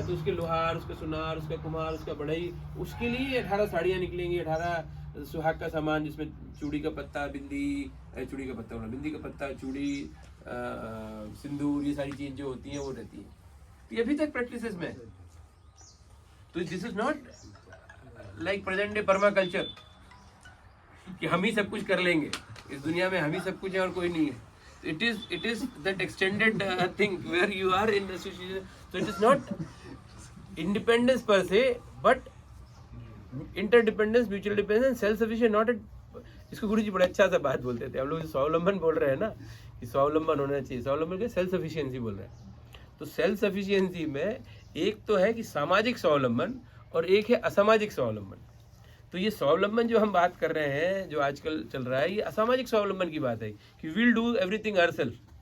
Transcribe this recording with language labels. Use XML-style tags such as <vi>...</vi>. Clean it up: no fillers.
<hi>तो उसके लोहार, उसका सुनार, उसका कुम्हार, उसका बढ़ई, उसके लिए 18 साड़ियाँ निकलेंगी, 18 सुहाग का सामान जिसमें चूड़ी का पत्ता, बिंदी, चूड़ी का पत्ता, बिंदी का पत्ता, चूड़ी, सिंदूर, ये सारी चीज़ जो होती हैं वो रहती है। तो ये अभी तक प्रैक्टिसेस में तो</hi> <en>this is not like present day परमा culture</en> <hi>कि हम ही सब कुछ कर लेंगे, इस दुनिया में हम ही सब कुछ है और कोई नहीं है.</hi> <en>It is that extended thing where you are in association. So it is not independence per se, but interdependence, mutual dependence, self-sufficient. Not</en> <hi>इसको गुरु जी बड़ा अच्छा सा बात बोलते थे. हम लोग स्वावलंबन बोल रहे हैं ना कि स्वावलंबन होना चाहिए. स्वावलंबन के सेल्फ सफिशिएंसी बोल रहे हैं. तो सेल्फ सफिशिएंसी में एक तो है कि सामाजिक स्वावलंबन और एक है असामाजिक स्वावलंबन. तो ये स्वावलंबन जो हम बात कर रहे हैं, जो आजकल चल रहा है, ये असामाजिक स्वावलंबन की बात है कि</hi> <en>Will do everything ourselves.</en>